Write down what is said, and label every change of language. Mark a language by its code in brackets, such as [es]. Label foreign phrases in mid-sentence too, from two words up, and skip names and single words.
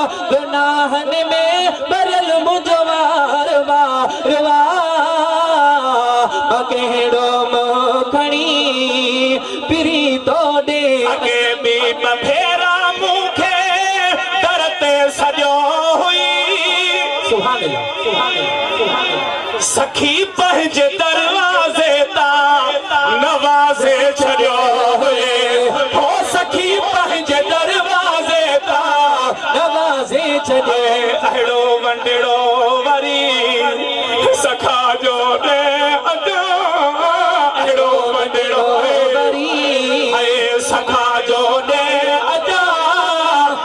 [sd] گناهن ۾ ڀريل منهنجو وار، وار، وار. مان ڪهڙو منهن کڻي پري تو ڏي. اڳي به ٻه ڀيرا مونکي در تي سڏيو هئي. [ar] سبحان الله، سبحان الله، سبحان الله. [sd] سکي پنهنجي دروازي تان نوازي ڇڏيو هئي. هو، سکي پنهنجي دروازي تان نوازي ڇڏيو. اهڙو ونڊڙو وري سکا جو ڏي اچان، اهڙو ونڊڙو وري، هي سکا جو ڏي اچان.